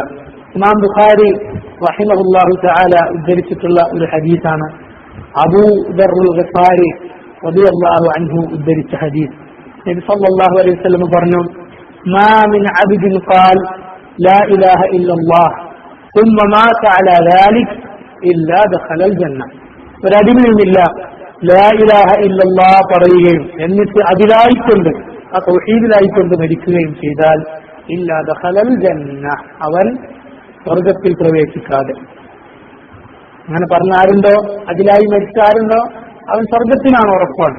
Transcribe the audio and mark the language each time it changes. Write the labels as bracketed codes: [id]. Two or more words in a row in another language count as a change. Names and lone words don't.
[ml] ഇമാം ബുഖാരി [ar] رحمه الله تعالى [ml] ഉദ്ധരിച്ചിട്ടുള്ള ഒരു ഹദീസാണ്. അബൂ ദർറുൽ ഗഫാരി [ar] رضي الله عنه [ml] ഉദ്ധരിച്ച ഹദീസ്. [ar] നബി صلى الله عليه وسلم പറഞ്ഞു, ما من عبد قال لا إله إلا الله ثم مات على ذلك إلا دخل الجنة. [ml] ഒരടിമയുമില്ല [ar] لا إله إلا الله [ml] പറയുകയും എന്നിട്ട് അതിലായിക്കൊണ്ട് ആ തൗഹീദിലായിക്കൊണ്ട് മരിക്കുകയും ചെയ്താൽ [ar] إلا دخل الجنة, [ml] അവൻ സ്വർഗത്തിൽ പ്രവേശിക്കാതെ. അങ്ങനെ പറഞ്ഞ ആരുണ്ടോ, അതിലായി മരിച്ചാരുണ്ടോ, അവൻ സ്വർഗത്തിനാണ് ഉറപ്പാണ്.